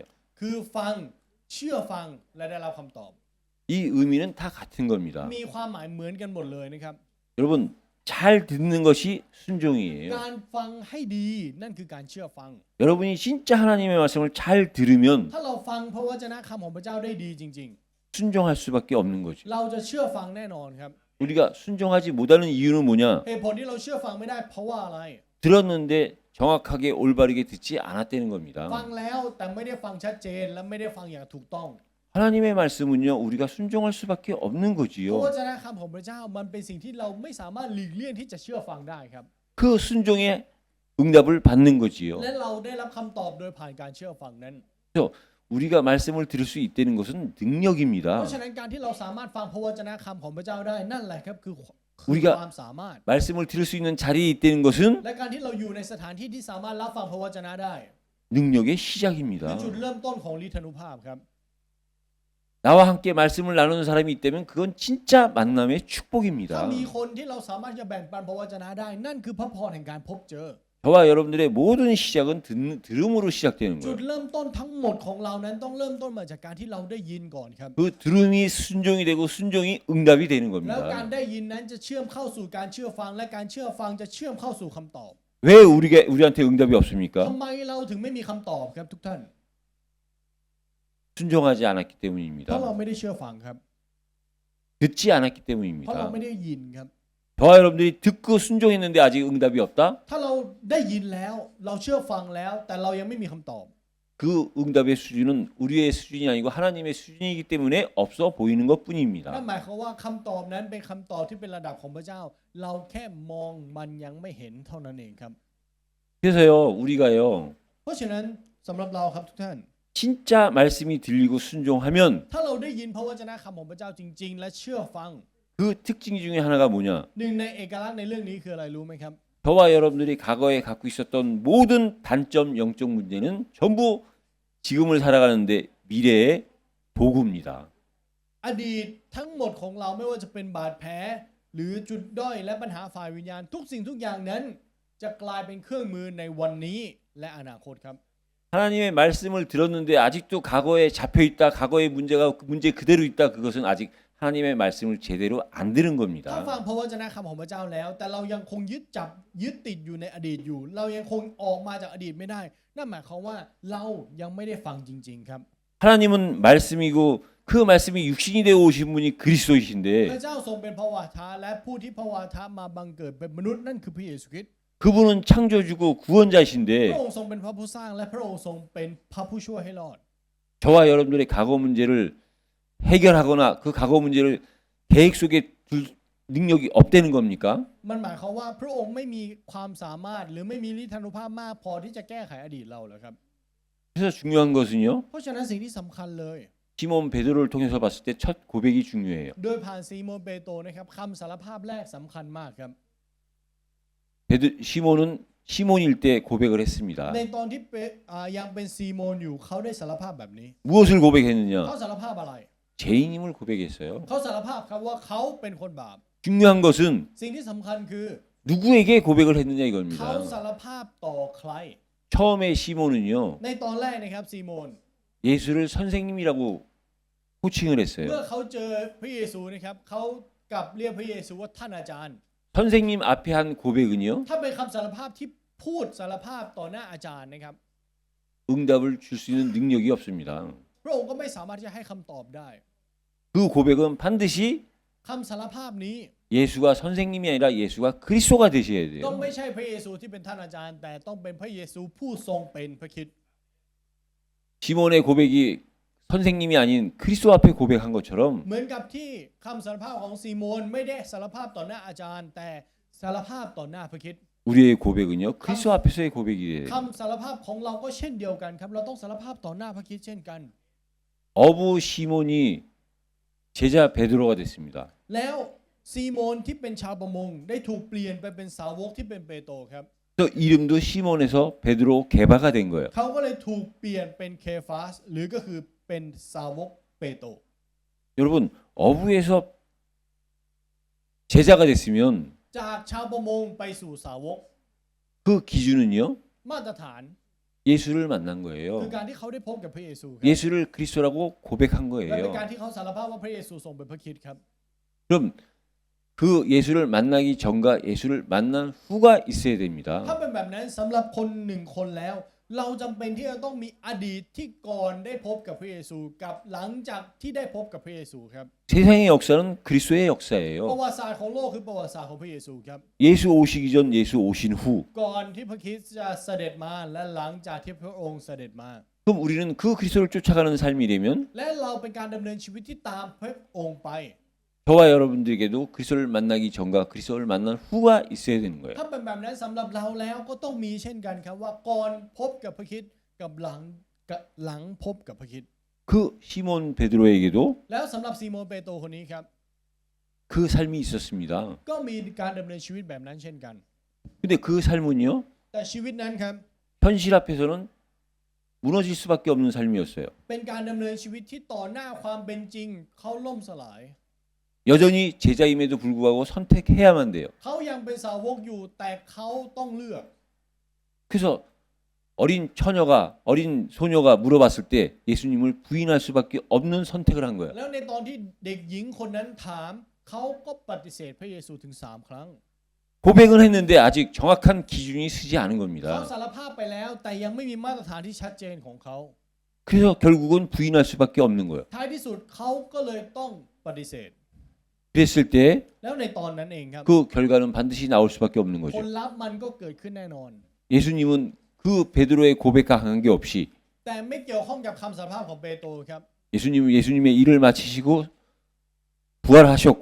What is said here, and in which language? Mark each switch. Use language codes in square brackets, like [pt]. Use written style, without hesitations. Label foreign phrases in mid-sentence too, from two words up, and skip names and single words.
[th] คือฟังเชื่อฟังและได้รับคำตอบ [ko] 이 의미는 다 같은 겁니다. [th] มีความหมายเหมือนกันหมดเลยนะครับ [ko] 여러분 잘 듣는 것이 순종이에요. [th] การฟังให้ดีนั่นคือการเชื่อฟัง [ko] 여러분이 진짜 하나님의 말씀을 잘 들으면 [th] ถ้าเราฟังพระวจนะคำของพระเจ้าได้ดีจริง [ko] 순종할 수밖에 없는 거죠. [th] ๆ เราจะเชื่อฟังแน่นอนครับ [ko] 우리가 순종하지 못하는 이유는 뭐냐? [th] เหตุผลที่เราเชื่อฟังไม่ได้เพราะว่าอะไร [ko] 들었는데 정확하게 올바르게 듣지 않았다는 겁니다. [th] ฟังแล้วแต่ไม่ได้ฟังชัดเจนและไม่ได้ฟังอย่างถูกต้อง [ko] 하나님의 말씀은요, 우리가 순종할 수밖에 없는 [th] พระว [ko] 거지요. [th] จนะคำของพระเจ้ามันเป็นสิ่งที่เราไม่สามารถหลีกเลี่ยงที่จะเชื่อฟังได้ครับ [ko] 그 순종의 응답을 받는 거지요. [th] และเราได้รับคำตอบโดยผ่านการเชื่อฟังนั้น [ko] 우리가 말씀을 들을 수 있다는 것은 [th] เพ [ko] 능력입니다. [th] ราะฉะนั้นการที่เราสามารถฟังพระวจนะคำของพระเจ้าได้นั่นแหละครับคือ [ko] 우리가 [th] ความสามารถ [ko] 말씀을 들을 수 있는 자리에 있다는 것은 [th] และการที่เราอยู่ในสถานที่ที่สามารถรับฟังพระวจนะได้ [ko] 능력의 [th] คือ [ko] 시작입니다. [th] จุดเริ่มต้นของฤทธานุภาพครับ [ko] 나와 함께 말씀을 나누는 사람이 있다면 그건 진짜 만남의 [th] ถ้า [ko] 축복입니다. [th] มีคนที่เราสามารถจะแบ่งปันพระวจนะได้ นั่นคือพระพรแห่งการพบเจอ [ko] 저와 여러분들의 모든 시작은 들음으로 시작되는 [th] จุด [ko] 거예요. [th] เริ่มต้นทั้งหมดของเรานั้นต้องเริ่มต้นมาจากการที่เราได้ยินก่อนครับ [ko] 그 들음이 순종이 되고 순종이 응답이 되는 [th] แล้วการ [ko] 겁니다. [th] ได้ยินนั้นจะเชื่อมเข้าสู่การเชื่อฟังและการเชื่อฟังจะเชื่อมเข้าสู่คำตอบ [ko] 왜 우리한테 응답이 없습니까? [th] ทำไมเราถึงไม่มีคำตอบครับทุกท่าน [ko] 순종하지 않았기 [th] เพราะเรา [ko] 때문입니다. [th] ไม่ได้เชื่อฟังครับ [ko] 듣지 않았기 [th] เพราะเรา [ko] 때문입니다. [th] ไม่ได้ยินครับ [ko] 저와 여러분들이 듣고 순종했는데 아직 응답이 없다? [th] ถ้าเราได้ยินแล้วเราเชื่อฟังแล้ว แต่เรายังไม่มีคำตอบ [ko] 그 응답의 수준은 우리의 수준이 아니고 하나님의 수준이기 때문에 없어 보이는 [th] นั่น [ko] 것뿐입니다. [th] หมายความว่าคำตอบนั้นเป็นคำตอบที่เป็นระดับของพระเจ้า เราแค่มองมันยังไม่เห็นเท่านั้นเองครับ [ko] 그래서요, 우리가요, [th] เพราะฉะนั้นสำหรับเราครับทุกท่าน [ko] 진짜 말씀이 들리고 순종하면 [th] ถ้าเราได้ยินพระวจนะคำของพระเจ้าจริง ๆ และเชื่อฟัง [ko] 그 특징 중에 하나가 뭐냐? [th] หนึ่งในเอกลักษณ์ในเรื่องนี้คืออะไรรู้ไหมครับ [ko] 저와 여러분들이 과거에 갖고 있었던 모든 단점 영적 문제는 전부 지금을 살아가는데 미래의 도구입니다. [th] อดีตทั้งหมดของเราไม่ว่าจะเป็นบาดแผลหรือจุดด้อยและปัญหาฝ่ายวิญญาณทุกสิ่งทุกอย่างนั้น จะกลายเป็นเครื่องมือในวันนี้และอนาคตครับ [ko] 하나님의 말씀을 들었는데 아직도 과거에 잡혀 있다, 과거의 문제 그대로 있다. 그것은 아직 하나님의 말씀을 제대로 안 들은 [th] ถ้า [ko] 겁니다. [th] ฟังพระวจนะคำของพระเจ้าแล้ว แต่เรายังคงยึดติดอยู่ในอดีตอยู่ เรายังคงออกมาจากอดีตไม่ได้ นั่นหมายความว่าเรายังไม่ได้ฟังจริง ๆ ครับ [ko] 하나님은 말씀이고 그 말씀이 육신이 되어 오신 분이 [th] พ [ko] 그리스도이신데 [th] ระเจ้าทรงเป็นพระวาทะและผู้ที่พระวาทะมาบังเกิดเป็นมนุษย์นั่นคือพระเยซูคริสต์ [ko] 그분은 창조주고 [th] พ [ko] 구원자신데 [th] ระองค์ทรงเป็นพระผู้สร้างและพระองค์ทรงเป็นพระผู้ช่วยให้รอด [ko] 저와 여러분들의 과거 문제를 해결하거나 그 과거 문제를 계획 속에 둘 능력이 없다는 겁니까? [th] มันหมายความว่าพระองค์ไม่มีความสามารถหรือไม่มีฤทธานุภาพมากพอที่จะแก้ไขอดีตเราเหรอครับ [ko] 그래서 중요한 것은요. [th] เพราะฉะนั้นสิ่งที่สำคัญเลย [ko] 시몬 베드로를 통해서 봤을 때 첫 고백이 중요해요. [th] โดยผ่านซีโมนเปโตรนะครับคำสารภาพแรกสำคัญมากครับ [ko] 시몬은 시몬일 때 고백을 했습니다. [th] ในตอนที่ยังเป็นซีโมนอยู่เขาได้สารภาพแบบนี้ [ko] 무엇을 [th] เขา [ko] 고백했느냐? [th] สารภาพอะไร [ko] 죄인임을 고백했어요. [th] เขาสารภาพครับว่าเขาเป็นคนบาป [ko] 중요한 것은 [th] สิ่งที่สำคัญคือ [ko] 누구에게 고백을 했느냐 [th] เขา [ko] 이겁니다. [th] สารภาพต่อใคร [ko] 처음에 시몬은요. [th] ในตอนแรกนะครับซีโมน [ko] 예수를 선생님이라고 호칭을 [th] เมื่ [ko] 했어요. [th] อเขาเจอพระเยซูนะครับเขากลับเรียกพระเยซูว่าท่านอาจารย์ [ko] 선생님 앞에 한 고백은요. [th] ถ้าเป็นคำสารภาพที่พูดสารภาพต่อหน้าอาจารย์นะครับ [ko] 응답을 줄 수 있는 능력이 없습니다. [th] พระองค์ก็ไม่สามารถที่จะให้คำตอบได้ [ko] 그 고백은 반드시 [th] คำสารภาพนี้ [ko] 예수가 선생님이 아니라 예수가 그리스도가 되셔야 [th] ต้อง [ko] 돼요. [th] ไม่ใช่พระเยซูที่เป็นท่านอาจารย์ แต่ต้องเป็นพระเยซูผู้ทรงเป็นพระคริสต์ [ko] 시몬의 고백이 선생님이 아닌 그리스도 앞에 고백한 것처럼 [th] เหมือนกับที่คำสารภาพของซีโมนไม่ได้สารภาพต่อหน้าอาจารย์ แต่สารภาพต่อหน้าพระคริสต์ [ko] 우리의 고백은요. 그리스도 앞에서의 고백이 돼요. [th] คำสารภาพของเราก็เช่นเดียวกันครับเราต้องสารภาพต่อหน้าพระคริสต์เช่นกัน [ko] 어부 시몬이 제자 베드로가 됐습니다. [th] แล้วซีโมนที่เป็นชาวประมงได้ถูกเปลี่ยนไปเป็นสาวกที่เป็นเปโตรครับ [ko] 또 이름도 시몬에서 베드로 게바가 된 거예요. [th] เขาก็เลยถูกเปลี่ยนเป็นเคฟาสหรือก็คือเป็นสาวกเปโตร [ko] 여러분 어부에서 제자가 됐으면 [th] จากชาวประมงไปสู่สาวก [ko] 그 기준은요. [th] มาตรฐาน [ko] 예수를 만난 [th] คือ [ko] 거예요. [th] การที่เขาได้พบกับพระเยซูครับ [ko] 예수를 그리스도라고 고백한 [th] และเป็น [ko] 거예요. [th] การที่เขาสารภาพว่าพระเยซูทรงเป็นพระคริสต์ครับ [ko] 그럼 그 예수를 만나기 전과 예수를 만난 후가 있어야 됩니다. [th] ถ้าเป็นแบบนั้นสำหรับคนหนึ่งคนแล้ว เราจำเป็นที่จะต้องมีอดีตที่ก่อนได้พบกับพระเยซูกับหลังจากที่ได้พบกับพระเยซูครับ [ko] 세상의 역사는 그리스도의 [th] ประ [ko] 역사예요. [th] วัติศาสตร์ของโลกคือประวัติศาสตร์ของพระเยซูครับ [ko] 예수 오시기 전 예수 오신 후. [th] ก่อนที่พระคริสต์จะเสด็จมาและหลังจากที่พระองค์เสด็จมา [ko] 그럼 우리는 그 그리스도를 쫓아가는 삶이 되면 [th] และเราเป็นการดำเนินชีวิตที่ตามพระองค์ไป [ko] 저와 여러분들에게도 그리스도를 만나기 전과 그리스도를 만난 후가 있어야 되는 거예요. [th] ถ้าเป็นแบบนั้นสำหรับเราแล้วก็ต้องมีเช่นกันครับว่าก่อนพบกับพระคริสต์กับหลังพบกับพระคริสต์ [ko] 그 시몬 베드로에게도 [th] แล้วสำหรับซีโมนเปโตรคนนี้ครับ [ko] 그 삶이 있었습니다. [th] ก็มีการดำเนินชีวิตแบบนั้นเช่นกัน [ko] 근데 그 삶은요. [th] แต่ชีวิตนั้นครับ [ko] 현실 앞에서는 무너질 수밖에 없는 삶이었어요. [th] เป็นการดำเนินชีวิตที่ต่อหน้าความเป็นจริงเขาล่มสลาย [ko] 여전히 제자임에도 불구하고 선택해야만 돼요. [th] เขายังเป็นสาวกอยู่แต่เขาต้องเลือก [ko] 그래서 어린 처녀가 어린 소녀가 물어봤을 때 예수님을 부인할 수밖에 없는 선택을 한 거예요. [th] แล้วในตอนที่เด็กหญิงคนนั้นถามเขาก็ปฏิเสธพระเยซูถึง3 ครั้ง [ko] 고백은 했는데 아직 정확한 기준이 서지 않은 [th] เขา [ko] 겁니다. [th] สารภาพไปแล้วแต่ยังไม่มีมาตรฐานที่ชัดเจนของเขา [ko] 그래서 결국은 부인할 수밖에 없는 거예요. [th] ท้ายที่สุดเขาก็เลยต้องปฏิเสธ [ko] 그랬을 때 [th] แล้วในตอนนั้นเองครับ [ko] 그 결과는 반드시 나올 수밖에 없는 [th] ผ [ko] 거죠. [th] ลลัพธ์มันก็เกิดขึ้นแน่นอน [ko] 예수님은 그 베드로의 고백과 관계없이 [th] แต่ไม่เกี่ยวข้องกับคำสารภาพของเปโตรครับ [ko] 예수님의 일을 마치시고 부활하셨고